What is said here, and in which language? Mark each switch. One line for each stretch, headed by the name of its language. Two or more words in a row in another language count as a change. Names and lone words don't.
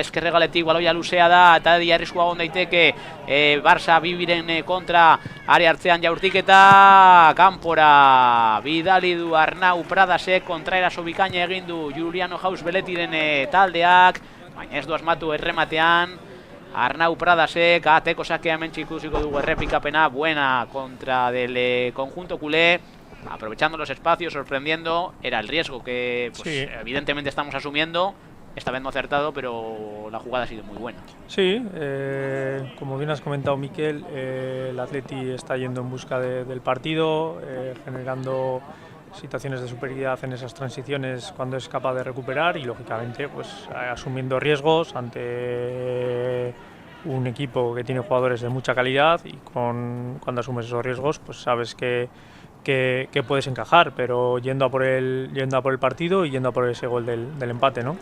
Basque: eskerregaletik baloia luzea da eta arriskua egon daiteke Barça bibiren kontra are hartzean jaurtiketa kanpora bidali du Arnau Pradasek, kontra eraso bikaina egin du Juliano Jaus Beletiren taldeak, baina ez du asmatu errematean Arnau Pradasek, ateko sakea hemen ikusiko dugu errepikapena,
Spanish: buena contra del conjunto culé, aprovechando los espacios, sorprendiendo, era el riesgo que pues, sí, evidentemente estamos asumiendo, esta vez no acertado, pero la jugada ha sido muy buena. Sí, como bien has comentado Miquel, el Atleti está yendo en busca del partido, generando situaciones de superioridad en esas transiciones cuando es capaz de recuperar y lógicamente pues asumiendo riesgos ante un equipo que tiene jugadores de mucha calidad y cuando asumes esos riesgos pues sabes que puedes encajar, pero yendo a por el partido y yendo a por ese gol del empate, ¿no?